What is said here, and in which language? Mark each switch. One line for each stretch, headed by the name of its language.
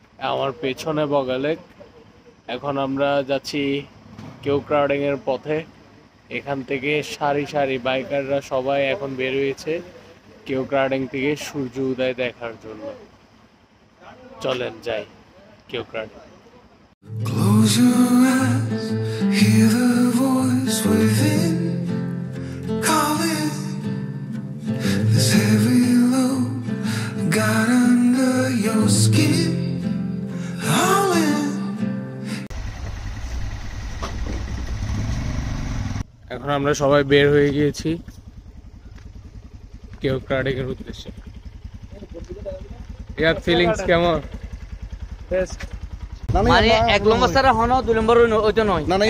Bangla: আমার পেছনে বগালেক। এখন আমরা যাচ্ছি কেওক্রাউডিং এর পথে। এখান থেকে সারি সারি বাইকাররা সবাই এখন বের হয়েছে কেওক্রাউডিং থেকে সূর্য উদয় দেখার জন্য। চলেন যাই কেওক্রাউডিং।
English: Close your eyes, hear the voice within calling. This heavy load got under your skin, howling.
Bangla: এখন আমরা সবাই বের হয়ে গিয়েছি কেওক্রাউডিং এর উদ্দেশ্যে। ইয়ার ফিলিংস কেমন? মানে এক নম্বর সারা হন 2 নম্বর ওইটা নয় না না